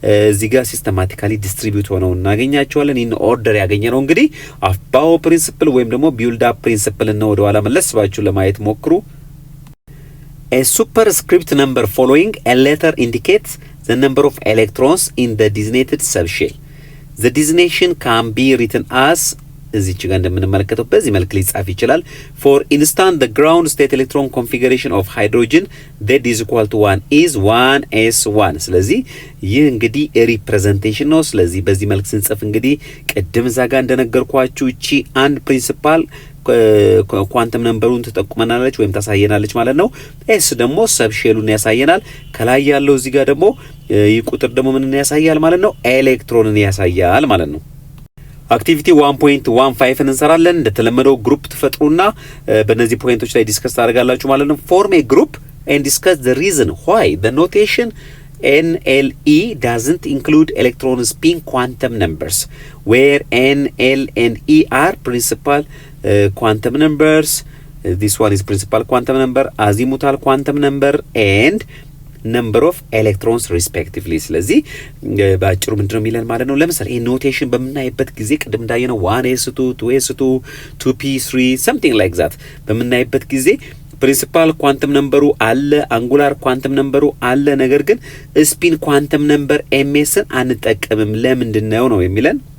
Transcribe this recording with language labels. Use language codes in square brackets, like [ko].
[am] እዚህ ጋር ሲስተማቲካሊ ዲስትሪቢዩት ሆነው እናገኛቸዋለን። ኢን ኦርደር ያገኘነው እንግዲህ አፍባው ፕሪንሲፕል ወይም ደግሞ ቢልድ አፕ ፕሪንሲፕል ነው። ወደ ኋላ መለስ ባችሁ ለማየት ሞክሩ። [en] A superscript number following a letter indicates the number of electrons in the designated subshell. The designation can be written as [am] እዚህ ጋር እንደምንመለከተው በዚህ መልክ ሊጻፍ ይችላል። [en] For instance, the ground state electron configuration of hydrogen that is equal to 1 is 1s1. ስለዚህ ይህ እንግዲህ ሪፕሬዘንቴሽን ነው። ስለዚህ በዚህ መልክ ስንጽፍ እንግዲህ ቅድም እዛ ጋር እንደነገርኳችሁ እቺ አንድ ፕሪንሲፓል ኳንተም ነምበሩን ተጠቁመናለች ወይም ታሳየናለች ማለት ነው። ኤስ ደግሞ ሰብሼሉን ያሳየናል። ከላይ ያለው እዚህ ጋር ደግሞ ይህ ቁጥር ደግሞ ምንን ያሳያል ማለት ነው? [am] ኤሌክትሮንን ያሳያል ማለት ነው። አክቲቪቲ 1.15 እንሰራለን። እንደተለመደው ግሩፕ ትፈጥሩና በእነዚህ ፖይንቶች ላይ ዲስከስ ታደርጋላችሁ ማለት ነው። ፎርም ኤ ግሩፕ [en] and discuss the reason why the notation NLE doesn't include electron spin quantum numbers where N, L and E are principal quantum numbers. This one is principal quantum number, azimuthal quantum number and number of electrons respectively. [am] ስለዚህ ባጭሩ ምንድነው የሚለን ማለት ነው? ለምሳሌ ይሄ ኖቴሽን በምናይበት ጊዜ ቅድም እንዳየነው 1s2 2s2 2p3 [en] something like that [am] በምናይበት ጊዜ ፕሪንሲፓል ኳንተም ነምበሩ አለ፣ አንጉላር ኳንተም ነምበሩ አለ። ነገር ግን ስፒን ኳንተም ነምበር ኤምኤስን አንጠቀምም። ለምንድን ነው የሚለን?